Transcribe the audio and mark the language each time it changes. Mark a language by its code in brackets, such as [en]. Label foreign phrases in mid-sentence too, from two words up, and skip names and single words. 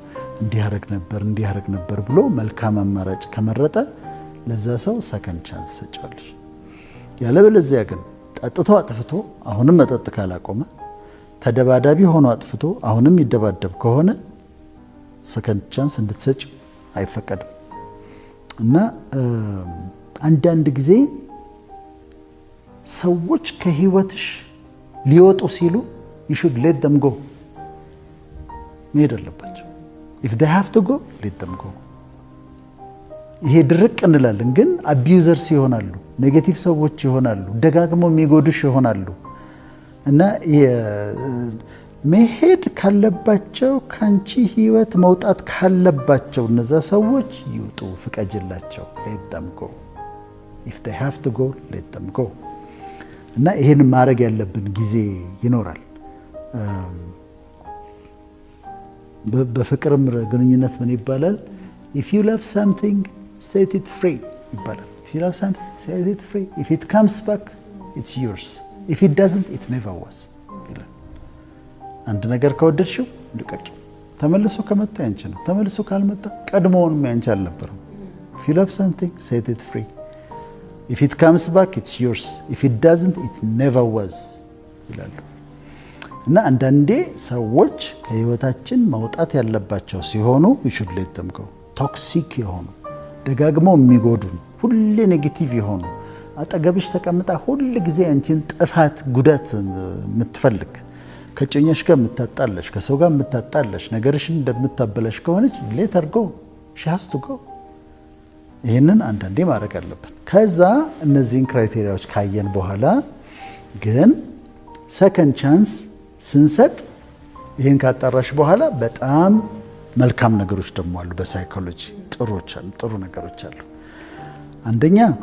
[am] እንዲህ ያደርግ ነበር ብሎ መልካም አማራጭ ከመረጠ ለዛ ሰው [en] second chance [am] ሰጫለሽ። ያለበለዚያ ግን ጠጥቶ አጥፍቶ አሁንም መጠጥ ካላቆመ፣ ተደባዳቢ ሆኖ አጥፍቶ አሁንም ይደባደብ ከሆነ ሰከንድ ቻንስ እንድትሰጪው አይፈቀድም። እና አንዳንድ ጊዜ ሰዎች ከህይወትሽ ሊወጡ ሲሉ [en] you should let them go [am] መሄድ አለባቸው። [en] if they have to go let them go። [am] ይሄ ድርቅ እንላለን፣ ግን አቢዩዘርስ ይሆናሉ፣ ኔጌቲቭ ሰዎች ይሆናሉ፣ ደጋግመው የሚጎዱሽ ይሆናሉ። እና መሄድ ካለባቸው ካንቺ ህይወት መውጣት ካለባቸው እነዛ ሰዎች ይውጡ፣ ፍቀጅላቸው። [en] let them go if they have to go let them go። [am] እና ይሄን ማድረግ ያለብን ጊዜ ይኖራል። በፍቅርም ግንኙነት ምን ይባላል? [en] if you love something set it free ይባላል። if you love something set it free if it comes back it's yours if it doesn't it never was ይላል። [am] አንድ ነገር ከወደድሽው ልቀቂው። ተመልሶ ከመጣ ያንቺ ነው። ተመልሶ ካልመጣ ቀድሞውንም ያንቺ [en] አልነበረም። if you love something set it free if it comes back it's yours if it doesn't it never was [am] ይላሉ። እና አንዳንዴ ሰዎች ከህይወታችን መውጣት ያለባቸው ሲሆኑ [en] we should let them go [am] ቶክሲክ የሆኑ ደጋግመው የሚጎዱን ሁሌ ኔጌቲቭ የሆኑ አጠገብሽ ተቀምጣ ሁል ጊዜ አንቺን ጥፋት ጉዳት የምትፈልግ ከጮኛሽ ጋር የምታጣለሽ ከሰው ጋር የምታጣለሽ ነገርሽን እንደምታበላሽ ከሆነች [en] let her go she has to go። [am] ይሄንን አንዳንዴ ማድረግ አለብን። ከዛ እነዚህን ክራይቴሪያዎች ካየን በኋላ ግን [en] second chance [am] ስንሰጥ ይሄን ካጣራሽ በኋላ በጣም መልካም ነገሮች ደግሞ አሉ። በሳይኮሎጂ ጥሩ ነገሮች አሉ። አንደኛ